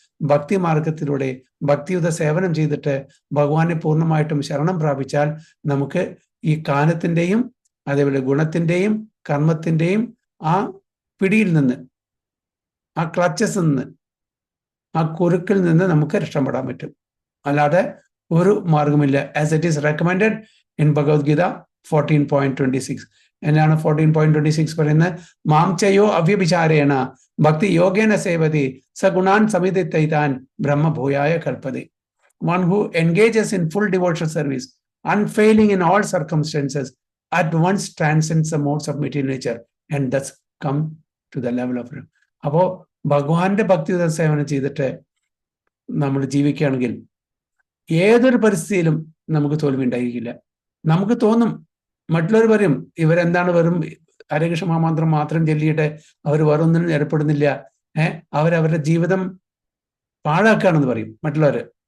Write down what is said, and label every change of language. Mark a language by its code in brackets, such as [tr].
[ml] ഭക്തി മാർഗത്തിലൂടെ ഭക്തിയുത സേവനം ചെയ്തിട്ട് ഭഗവാനെ പൂർണ്ണമായിട്ടും ശരണം പ്രാപിച്ചാൽ നമുക്ക് ഈ കാലത്തിൻ്റെയും അതേപോലെ ഗുണത്തിൻ്റെയും കർമ്മത്തിൻ്റെയും ആ പിടിയിൽ നിന്ന്, ആ ക്ലച്ചസ് നിന്ന്, ആ കുരുക്കിൽ നിന്ന് നമുക്ക് രക്ഷപ്പെടാൻ പറ്റും. അല്ലാതെ ഒരു മാർഗമില്ല. [en] As it is recommended in Bhagavad Gita 14.26. [ml] എന്നാണ് 14.26 പറയുന്നത്? [sa] മാം ചയോ അവ്യഭിചാരേണ ഭക്തി യോഗേന സേവതി സഗുണാൻ സമിതിത്തൈതാൻ ബ്രഹ്മഭൂയായ കൽപ്പതി. [en] One who engages in full devotional service, unfailing in all circumstances, at once transcends the modes of material nature and thus come to the level of. [ml] അപ്പോൾ ഭഗവാന്റെ ഭക്തിയുത സേവനം ചെയ്തിട്ട് നമ്മൾ ജീവിക്കുകയാണെങ്കിൽ ഏതൊരു പരിസ്ഥിതിയിലും നമുക്ക് തോൽവി ഉണ്ടായിരിക്കില്ല. നമുക്ക് തോന്നും, മറ്റുള്ളവർ പറയും ഇവരെന്താണ് വെറും ഹരകൃഷ്ണ മഹാമന്ത്രം മാത്രം ചൊല്ലിയിട്ട് അവർ വേറൊന്നിനും ഏർപ്പെടുന്നില്ല, അവരവരുടെ ജീവിതം പാഴാക്കുകയാണെന്ന് പറയും മറ്റുള്ളവർ.